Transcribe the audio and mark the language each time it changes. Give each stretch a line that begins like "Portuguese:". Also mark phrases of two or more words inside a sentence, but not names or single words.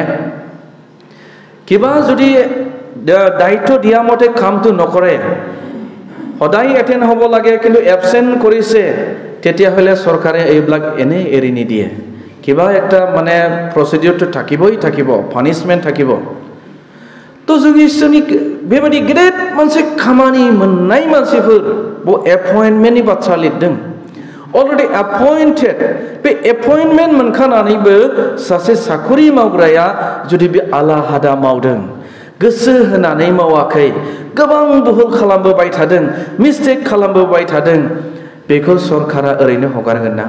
Assamese: কিবা যদি দায়িত্ব দিয়া মতে কামটো নকৰে, সদায় এটেণ্ড হ'ব লাগে কিন্তু এবচেণ্ট কৰিছে, তেতিয়াহ'লে চৰকাৰে এইবিলাক এনেই এৰি নিদিয়ে। কিবা একটা মানে প্ৰচিডিউৰটো থাকিব, পানিশমেন্ট থাকিব।
Bodo: তো जों इसोरनि बेबायदि गेदेर मोनसे खामानि मोननाय मानसिफोर एपइन्टमेन्टनि बाथ्रा लिरदों।
English: already appointed,
Bodo: बे एपइन्टमेन्ट मोनखानानैबो सासे साखरि मावग्राया जुदि बे आला-हादा मावदों, गोसो होनानै मावाखै, गोबां भुल खालामबोबाय थादों, मिस्टेक खालामबोबाय थादों, बेखौ सरकारा ओरैनो हगारगोन ना?